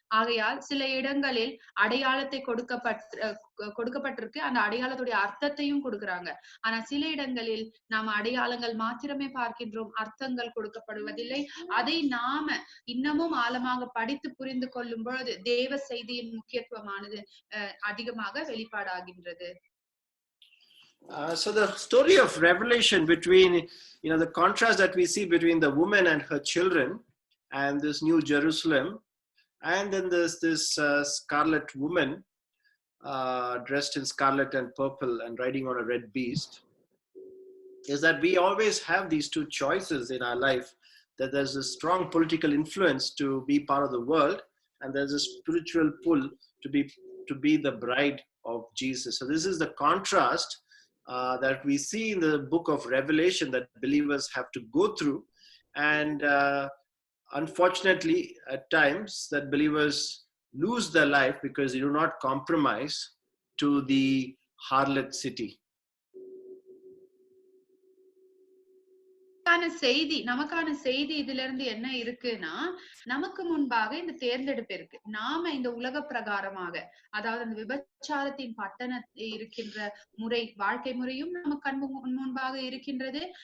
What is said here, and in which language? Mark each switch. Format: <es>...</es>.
<ta>ஆகையால் சில இடங்களில் அடையாளத்தை கொடுக்கப்பட்டிருக்கு, அந்த அடையாளத்துடைய அர்த்தத்தையும் கொடுக்குறாங்க. ஆனா சில இடங்களில் நாம அடையாளங்கள் மாத்திரமே பார்க்கின்றோம், அர்த்தங்கள் கொடுக்கப்படுவதில்லை. அதை நாம இன்னமும் ஆழமாக படித்து புரிந்து கொள்ளும் பொழுது தேவ செய்தியின் முக்கியத்துவமானது அதிகமாக வெளிப்பாடாகின்றது.</ta> <en>So the story of Revelation between, the contrast that we see between the woman and her children and this New Jerusalem, and then there's this scarlet woman dressed in scarlet and purple and riding on a red beast, is that we always have these two choices in our life, that there's a strong political influence to be part of the world, and there's a spiritual pull to be the bride of Jesus. So this is the contrast that we see in the book of Revelation that believers have to go through. And unfortunately, at times, that believers lose their life because they do not compromise to the harlot city.</en> <ta>நமக்கான செய்தி இதுல இருந்து என்ன இருக்குன்னா, நமக்கு முன்பாக இந்த தேர்ந்தெடுப்பு இருக்கு. நாம இந்த உலக பிரகாரமாக, அதாவது அந்த விபச்சாரத்தின் பட்டணத்தில் இருக்கின்ற முறை, வாழ்க்கை முறையும் நமக்கு கண் முன்பாக இருக்கின்றது.</ta>